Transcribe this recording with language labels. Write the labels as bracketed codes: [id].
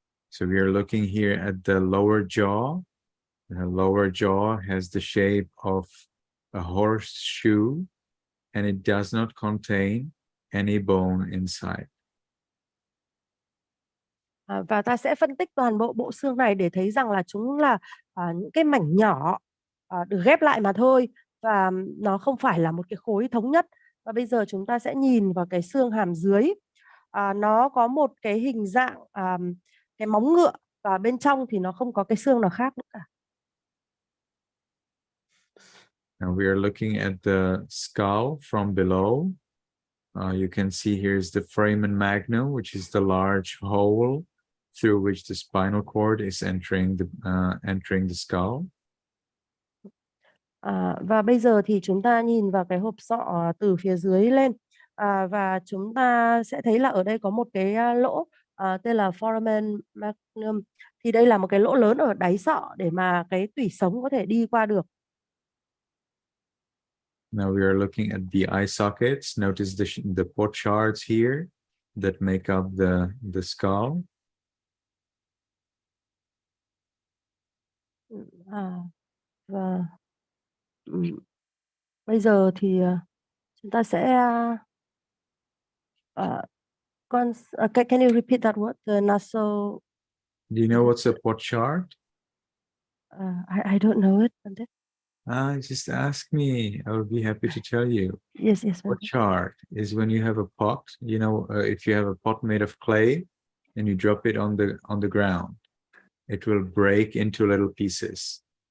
[en] So we are looking here at the lower jaw. The lower jaw has the shape of a horseshoe, and it does not contain any bone inside. [vi] Và ta sẽ phân tích toàn bộ bộ xương này để thấy rằng là chúng là những cái mảnh nhỏ được ghép lại mà thôi, và nó không phải là một cái khối thống nhất. Và bây giờ chúng ta sẽ nhìn vào cái xương hàm dưới. Nó có một cái hình dạng cái móng ngựa, và bên trong thì nó không có cái xương nào khác nữa cả. [en] Now we are looking at the skull from below. You can see here's the foramen magnum, which is the large hole through which the spinal cord is entering the skull. [vi] Và bây giờ thì chúng ta nhìn vào cái hộp sọ từ phía dưới lên, và chúng ta sẽ thấy là ở đây có một cái lỗ tên là foramen magnum. Thì đây là một cái lỗ lớn ở đáy sọ để mà cái tủy sống có thể đi qua được. [en] Now we are looking at the eye sockets. Notice the pochards here that make up the skull. [vi] Và bây giờ thì chúng ta sẽ [en] can you repeat that word? The nasal. Do you know what's a pochard? I don't know it. Just ask me. I will be happy to tell you. Yes. Pochard is when you have a pot. You know, if you have a pot made of clay and you drop it on the ground, it will break into little pieces.